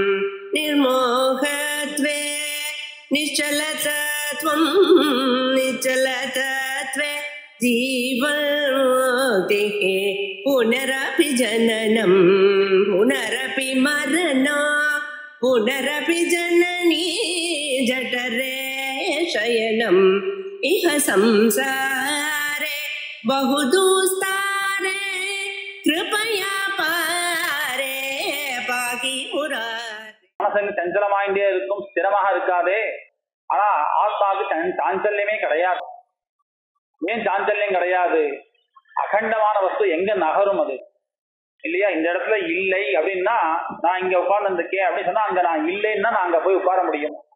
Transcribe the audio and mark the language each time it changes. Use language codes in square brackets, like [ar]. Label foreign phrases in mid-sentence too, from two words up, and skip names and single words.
[sa] निर्मोहत्वे निश्चलतत्वं निश्चलतत्वे जीवन्मुक्तिः पुनरपि जननं पुनरपि मरणं पुनरपि जननी जठरे शयनम् इह संसारे बहुदुस्तारे कृपया पारे पाहि मुरारे. [ta] மனசு சஞ்சலமாயிட்டே இருக்கும், ஸ்திரமாக இருக்காதே. ஆனா ஆத்மாவுக்கு சாஞ்சல்யமே கிடையாது. ஏன் சாஞ்சல்யம் கிடையாது? அகண்டமான வஸ்து எங்க நகரும் அது இல்லையா? இந்த இடத்துல இல்லை அப்படின்னா நான் இங்க உட்கார்ந்து இருக்கேன் அப்படின்னு சொன்னா அங்க நான் இல்லைன்னா நான் அங்க போய் உட்கார முடியும்.